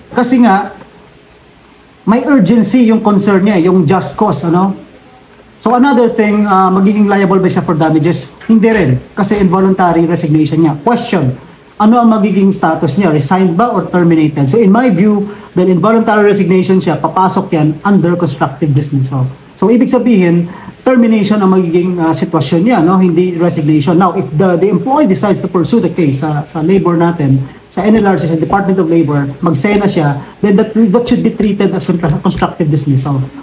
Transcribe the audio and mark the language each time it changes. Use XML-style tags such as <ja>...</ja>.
<tl>Kasi nga, may urgency yung concern niya, yung just cause, So another thing, magiging liable ba siya for damages? Hindi rin, kasi involuntary resignation niya. Question, ano ang magiging status niya? Resigned ba or terminated?</tl> <en>So in my view,</en> <tl>dahil involuntary resignation siya, papasok yan under constructive dismissal. So ibig sabihin, termination ang magiging sitwasyon niya, hindi resignation.</tl> <en>Now, if the employee decides to pursue the case</en> <tl>sa labor natin,</tl> <en>sa NLRC, sa Department of Labor,</en> <tl>magsena siya,</tl> <en>then that should be treated as constructive dismissal.</en>